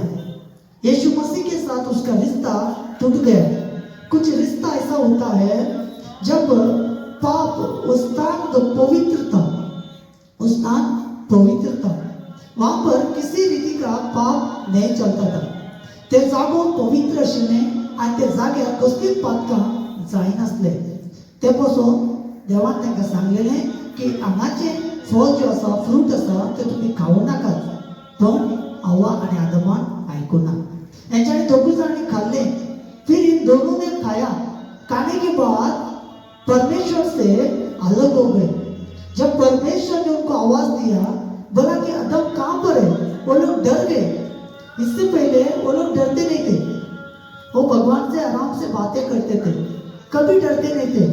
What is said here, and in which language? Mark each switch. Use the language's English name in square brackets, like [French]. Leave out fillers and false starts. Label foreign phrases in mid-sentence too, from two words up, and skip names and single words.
[Hindi] यीशु मसीह के साथ उसका रिश्ता टूट गया. कुछ रिश्ता ऐसा होता है जब पाप, उस स्थान तो पवित्र था, उस स्थान पवित्र था, वहां पर किसी रीति का पाप नहीं चलता था. [Konkani] ते जागो पवित्र आशिल्ले आणि ते जाग्यार कसलीच पातकां जायनासले. ते पासून देवान तांकां सांगलेलें की हांगाचे फळ जो आसा फ्रूट आसा ते तुमी खावं नाकात. पण हव्वा आनी आदमान आयकुना. हेंच्यांनी दोगूय जाणांनी खाल्ले. [Hindi] फिर इन दोनों ने खाया. खाने के बाद परमेश्वर से अलग हो गए. जब परमेश्वर ने उनको आवाज दिया, बोला कि आदम कहाँ पर है, वो लोग डर गए. इससे पहले वो लोग डरते नहीं थे. वो भगवान से आराम से बातें करते थे, कभी डरते नहीं थे.